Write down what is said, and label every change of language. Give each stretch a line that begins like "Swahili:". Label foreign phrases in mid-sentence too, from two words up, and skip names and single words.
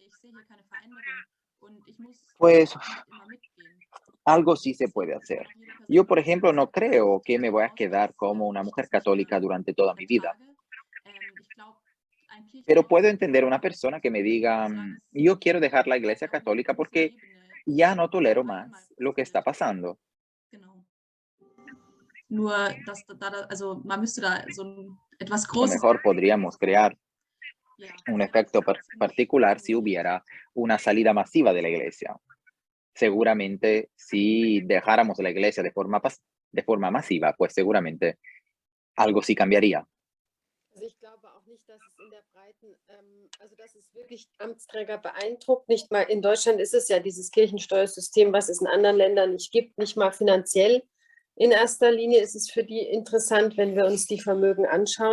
Spanish: Pues algo sí se puede hacer. Yo, por ejemplo, no creo que me voy a quedar como una mujer católica durante toda mi vida. Pero puedo entender una persona que me diga, yo quiero dejar la Iglesia Católica porque ya no tolero más lo que está pasando.
German: Nur, dass also man müsste da so 'n etwas
Spanish: A lo
German: Großes.
Spanish: mejor podríamos crear
German: Ja,
Spanish: un efecto particular si hubiera una salida masiva de la Iglesia. Seguramente, si dejáramos la Iglesia de forma masiva, pues seguramente algo sí cambiaría.
German: Also ich glaube auch nicht, dass es in der breiten, also dass es wirklich Amtsträger beeindruckt. Nicht mal in Deutschland ist es ja dieses Kirchensteuersystem, was es in anderen Ländern nicht gibt, nicht mal finanziell. In erster Linie ist es für die interessant, wenn wir uns die Vermögen anschauen.